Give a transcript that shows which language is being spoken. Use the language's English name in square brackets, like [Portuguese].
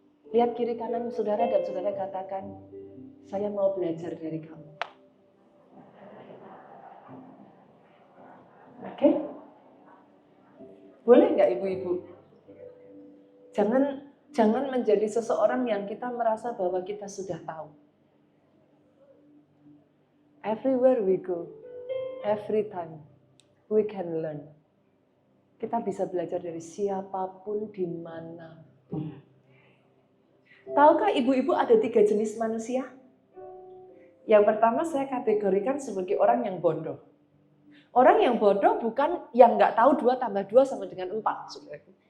[Indonesian] Lihat kiri kanan saudara dan saudara katakan, saya mau belajar dari kamu. Oke? Boleh nggak ibu-ibu? Jangan menjadi seseorang yang kita merasa bahwa kita sudah tahu. [English] Everywhere we go, every time we can learn. [Indonesian] Kita bisa belajar dari siapapun dimanapun. Tahukah ibu-ibu ada 3 jenis manusia? Yang pertama saya kategorikan sebagai orang yang bodoh. Orang yang bodoh bukan yang nggak tahu 2 tambah 2 sama dengan 4. Saudara.